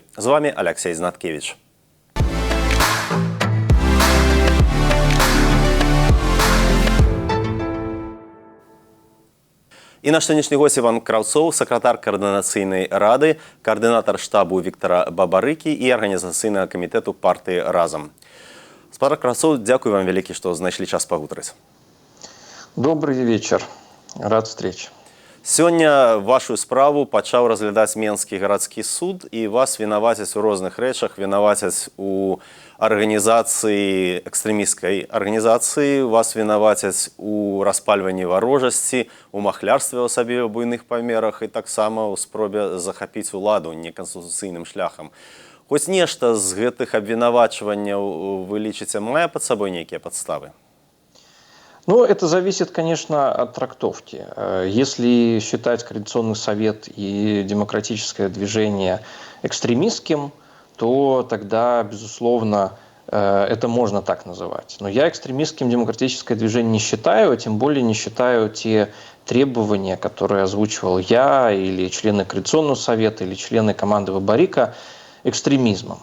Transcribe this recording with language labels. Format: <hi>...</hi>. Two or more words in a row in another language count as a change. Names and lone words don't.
<be>З вами Алексей Знаткевич. І наш сённяшні госць Іван Краўцоў, сакратар каардынацыйнай рады, координатор штабу Віктара Бабарыкі і арганізацыйнага камітэту партыі «Разам». Спадар Краўцоў, дзякуй вам вялікі, што знайшлі час пагутарыць.</be> <ru>Добрый вечер. Рад встрече.</ru> <be>Сёння вашу справу пачаў разглядаць Менскі гарадскі суд, і вас вінавацяць у розных рэчах, вінавацяць у арганізацыі, экстрэмісцкай арганізацыі, вас вінавацяць у распальванні варожасці, у махлярстве ў сабе ў буйных памерах і таксама ў спробе захапіць уладу неканстытуцыйным шляхам. Хоць нешта з гэтых абвінавачванняў вы лічыце мае пад сабой нейкія падставы? Ну,</be> <ru>это зависит, конечно, от трактовки. Если считать Координационный совет и демократическое движение экстремистским, то тогда, безусловно, это можно так называть. Но я экстремистским демократическое движение не считаю, а тем более не считаю те требования, которые озвучивал я или члены Координационного совета, или члены команды Бабарыка, экстремизмом.</ru>